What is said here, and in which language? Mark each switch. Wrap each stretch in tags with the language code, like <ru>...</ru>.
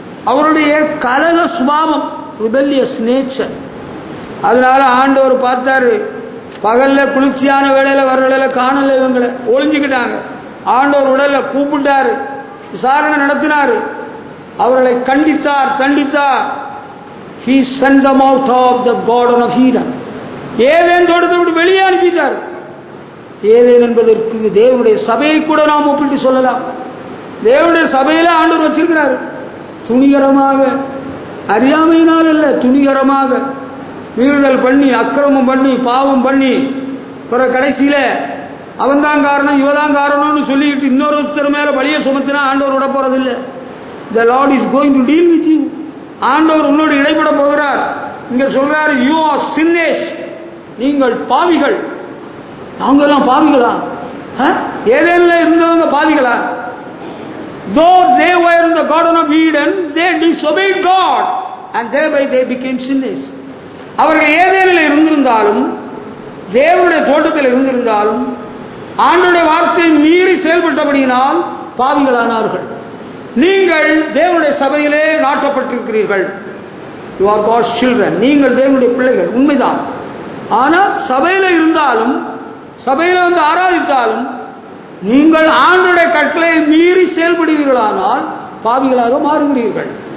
<ta>அவருடைய கலக சுபாவம்,</ta> <en>Rebellious nature.</en> <ta>அதனால ஆண்டவர் பார்த்தாரு, பகல்ல குளிர்ச்சியான வேளையில வர வேளையில காணல, இவங்களை ஒளிஞ்சுக்கிட்டாங்க. ஆண்டவர் உடல்ல கூப்பிட்டாரு, விசாரணை நடத்தினாரு, அவர்களை தண்டித்தார்.</ta> <en>He sent them out of the garden of Eden.</en> <ta>Eden தோட்டத்தை விட்டு வெளியே அனுப்பிட்டார். ஏதேன் என்பதற்கு தேவனுடைய சபையை கூட நாம் ஒப்பிட்டு சொல்லலாம். தேவனுடைய சபையில ஆண்டவர் வச்சிருக்கிறார். துணிகரமாக, அறியாமையினால் அல்ல, துணிகரமாக மீறுதல் பண்ணி, அக்கிரமம் பண்ணி, பாவம் பண்ணி, பிற கடைசியில அவன் தான் காரணம், இவதான் காரணம்னு சொல்லிக்கிட்டு இன்னொருத்தர் மேல பழிய சுமத்தினா ஆண்டவர் விட போறதில்லை.</ta> <en>The Lord is going to deal with you.</en> <ta>ஆண்டவர் உன்னோடு இடைப்பட போகிறார். இங்க சொல்றாரு,</ta> <en>you are sinners,</en> <ta>நீங்கள் பாவிகள். நாங்கெல்லாம் பாவிகளா? ஏதேனில் இருந்தவங்க பாவிகளா?</ta> <en>Though they were in the Garden of Eden, they disobeyed God and thereby they became sinners.</en> <ta>அவர்கள் ஏதேனில் இருந்திருந்தாலும், தேவனுடைய தோட்டத்தில் இருந்திருந்தாலும், ஆண்டவருடைய வார்த்தையை மீறி செயல்பட்டபடியினால் பாவிகளானார்கள். நீங்கள் தேவனுடைய சபையிலே நாட்டப்பட்டிருக்கிறீர்கள்.</ta> <en>You are God's children.</en> <ta>நீங்கள் தேவனுடைய பிள்ளைகள், உண்மைதான். ஆனால் சபையில் இருந்தாலும், சபையில் வந்து ஆராதித்தாலும், நீங்கள் ஆண்டவருடைய கட்டளையை மீறி செயல்படுவீர்களானால் பாவிகளாக மாறுகிறீர்கள்.</ta>